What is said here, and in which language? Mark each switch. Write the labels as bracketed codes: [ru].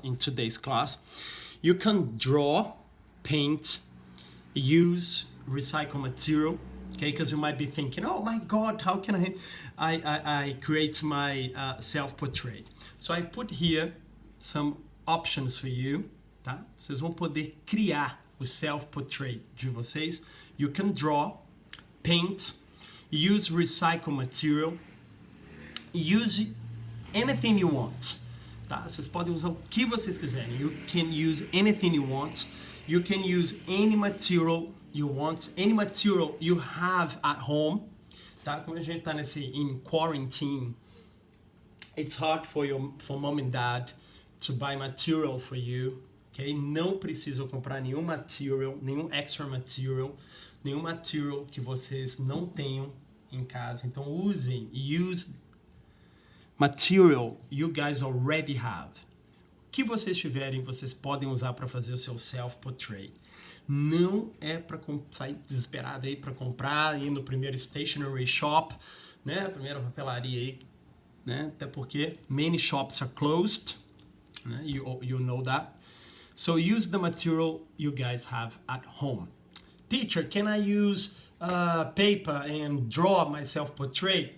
[en] In today's class, you can draw, paint, use, recycle material. Okay, because you might be thinking, oh my God, how can I create my self-portrait? So I put here some options for you, tá? [pt] Vocês vão poder criar o self-portrait de vocês. [en] You can draw, paint, use recycle material, use anything you want, tá? [pt] Vocês podem usar o que vocês quiserem. [en] You can use anything you want. You can use any material you want, any material you have at home, tá? [pt] Como a gente tá [en] in quarantine, it's hard for mom and dad to buy material for you, ok? [pt] Não precisam comprar nenhum material, nenhum extra material, nenhum material que vocês não tenham em casa. Então use material you guys already have. O que vocês tiverem, vocês podem usar para fazer o seu self-portrait. Não é para sair desesperado aí para comprar, ir no primeiro stationery shop, né? A primeira papelaria aí, né? Até porque [en] many shops are closed, né? You know that. So use the material you guys have at home. Teacher, can I use paper and draw my self-portrait?